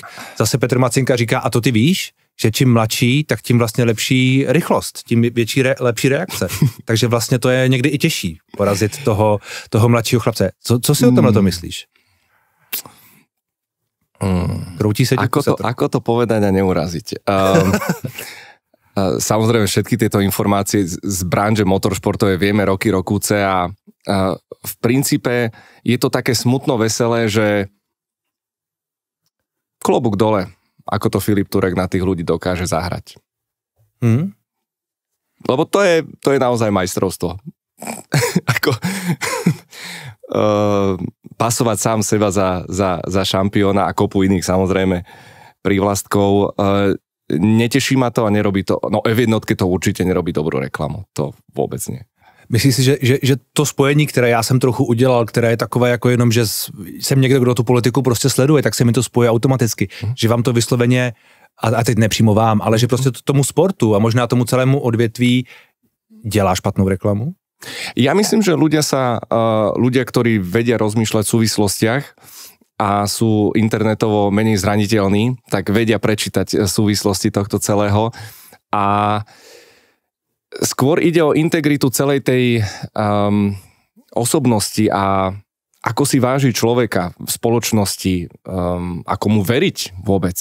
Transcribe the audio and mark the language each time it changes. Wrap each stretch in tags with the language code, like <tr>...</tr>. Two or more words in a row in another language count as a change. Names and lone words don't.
<cs>Zase Petr Macinka říká, a to ty víš, že čím mladší, tak tím vlastně lepší rychlost, tím lepší reakce. Takže vlastně to je někdy i těžší porazit toho mladšího chlapce. Co si o tomhle to myslíš? Kroutí se</cs> <sk>ako to povedať a neuraziť? Samozrejme všetky tieto informácie z branže motoršportovej vieme roky rokúce a v princípe je to také smutno veselé, že klobúk dole, ako to Filip Turek na tých ľudí dokáže zahrať. Lebo to je naozaj majstrovstvo. Ako pasovať sám seba za šampióna a kopu iných samozrejme prívlastkov. Neteší ma to a nerobí to, no F1 to určite nerobí dobrú reklamu, to vôbec nie.</sk> <cs>Myslíš si, že to spojení, které já jsem trochu udělal, které je takové jako jenom, že jsem někdo, kdo tu politiku prostě sleduje, tak se mi to spojí automaticky, že vám to vysloveně, a teď nepřímo vám, ale že prostě tomu sportu a možná tomu celému odvětví dělá špatnou reklamu?</cs> <sk>Ja myslím, že ľudia, ktorí vedia rozmýšľať v súvislostiach a sú internetovo menej zraniteľní, tak vedia prečítať súvislosti tohto celého a skôr ide o integritu celej tej osobnosti a ako si váži človeka v spoločnosti, ako mu veriť vôbec.</sk>